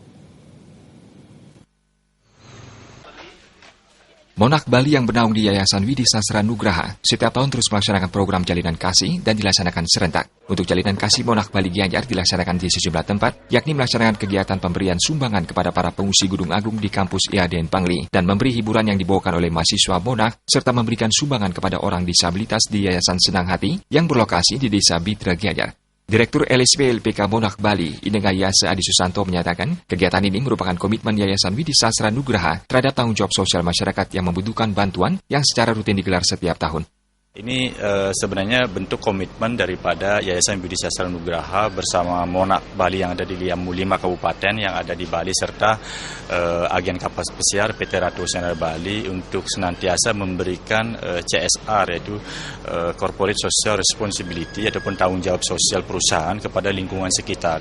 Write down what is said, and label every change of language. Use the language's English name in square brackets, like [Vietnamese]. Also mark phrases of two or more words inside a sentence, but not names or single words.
[Indonesian] Monarch Bali yang bernaung di Yayasan Widi Sastra Nugraha setiap tahun terus melaksanakan program Jalinan Kasih dan dilaksanakan serentak. Untuk Jalinan Kasih, Monarch Bali Gianyar dilaksanakan di sejumlah tempat, yakni melaksanakan kegiatan pemberian sumbangan kepada para pengungsi Gunung Agung di kampus IADN Pangli dan memberi hiburan yang dibawakan oleh mahasiswa Monarch serta memberikan sumbangan kepada orang disabilitas di Yayasan Senang Hati yang berlokasi di Desa Bitra Gianyar. Direktur LSP LPK Monarch Bali, Inengah Yase Adi Susanto menyatakan, kegiatan ini merupakan komitmen Yayasan Widi Sastra Nugraha terhadap tanggung jawab sosial masyarakat yang membutuhkan bantuan yang secara rutin digelar setiap tahun. Ini sebenarnya bentuk komitmen daripada Yayasan Widi Sastra Nugraha bersama Monarch Bali yang ada di 5 kabupaten yang ada di Bali serta agen kapal pesiar PT Ratu Oceaner Bali untuk senantiasa memberikan CSR yaitu [English] Corporate Social Responsibility [Indonesian] ataupun tanggung jawab sosial perusahaan kepada lingkungan sekitar.